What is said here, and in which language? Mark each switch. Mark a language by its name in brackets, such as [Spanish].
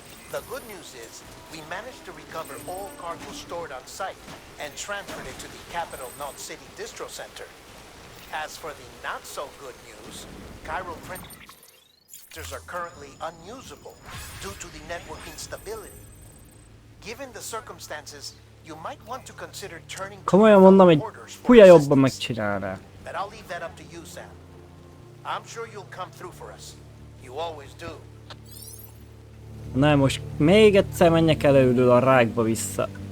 [English] The good news is, we managed to recover all cargo stored on site and transferred it to the capital Knot City Distro Center. As for the not so good news, Cairo printers are currently unusable due to the network instability. Given the circumstances, you might want to consider turning to [Hungarian] Komolyan mondom, hogy hülye jobban megcsinálná. [English] But I'll leave that up to you, Sam. I'm sure you'll come through for us. You always do. [Hungarian] Na most még egyszer menjek előről a rákba vissza.